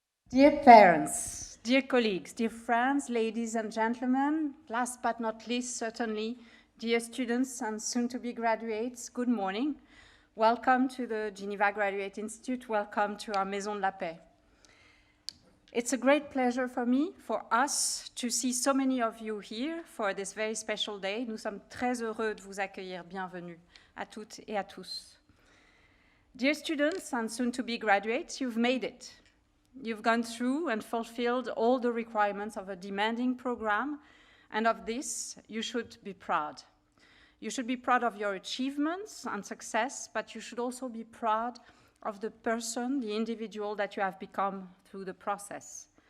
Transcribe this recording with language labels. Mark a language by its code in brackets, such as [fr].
[en] Dear parents, dear colleagues, dear friends, ladies and gentlemen, last but not least, certainly, dear students and soon-to-be graduates, good morning. Welcome to the Geneva Graduate Institute. Welcome to our Maison de la Paix. It's a great pleasure for me, for us, to see so many of you here for this very special day. [fr] Nous sommes très heureux de vous accueillir. Bienvenue à toutes et à tous. [en] Dear students and soon-to-be graduates, you've made it. You've gone through and fulfilled all the requirements of a demanding program, and of this, you should be proud. You should be proud of your achievements and success, but you should also be proud of the person, the individual that you have become through the process.